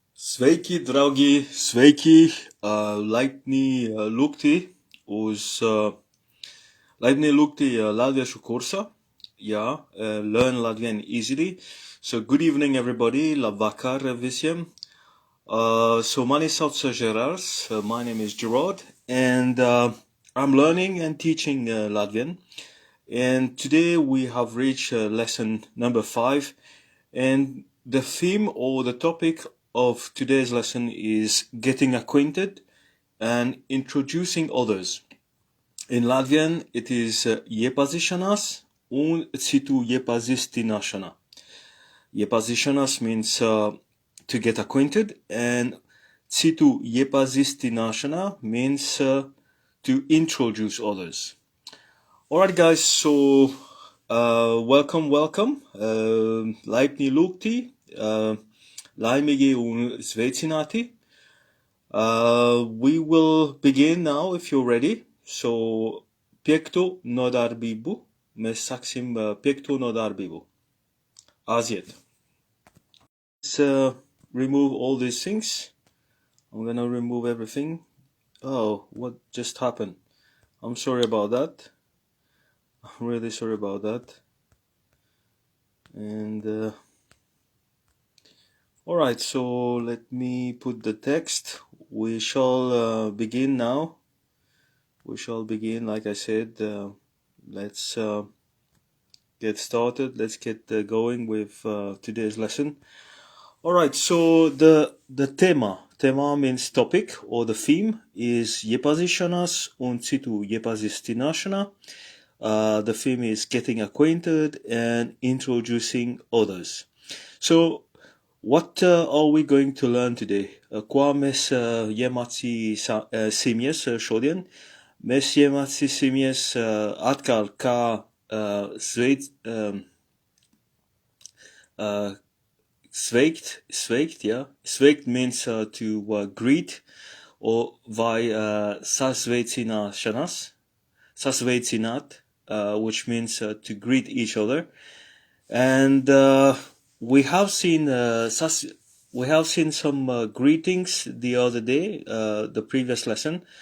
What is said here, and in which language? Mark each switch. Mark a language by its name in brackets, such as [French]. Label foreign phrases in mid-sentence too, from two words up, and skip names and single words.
[Latvian] Sveiki, draugi, sveiki, laipni lūgti uz, laipni lūgti latviešu kursa, Learn Latvian Easily. [English] So good evening everybody, [Latvian] labvakar visiem. So mani sauc Gerards, [English] my name is Gerard, and I'm learning and teaching Latvian. And today we have reached lesson number 5, and the theme or the topic of today's lesson is getting acquainted and introducing others. In Latvian, it is [Latvian] iepazīšanās un citu iepazīstināšana. [English] Iepazīšanās means to get acquainted, and [Latvian] citu iepazīstināšana [English] means to introduce others. Alright guys, so welcome. [Latvian] Laipni lūgti, laimīgi un sveicināti. [English] We will begin now if you're ready. So, [Latvian] piekto nodarbību. Mēs sāksim piekto nodarbību. Aiziet. [English] Let's remove all these things. I'm gonna remove everything. Oh, what just happened? I'm sorry about that. I'm really sorry about that. And alright, so let me put the text. We shall begin now. We shall begin, like I said. Let's get started. Let's get going with today's lesson. Alright, so the tema means topic, or the theme is [Latvian] iepazīšanās un citu iepazīstināšana. [English] The theme is getting acquainted and introducing others. So, what are we going to learn today? [Latvian] Ko mēs iemācīsimies šodien? Mēs iemācīsimies atkal kā sveikt, yeah? [English] Sveikt means to greet, or [Latvian] vai sasveicināt, [English] which means to greet each other. And we have seen some greetings the other day, the previous lesson.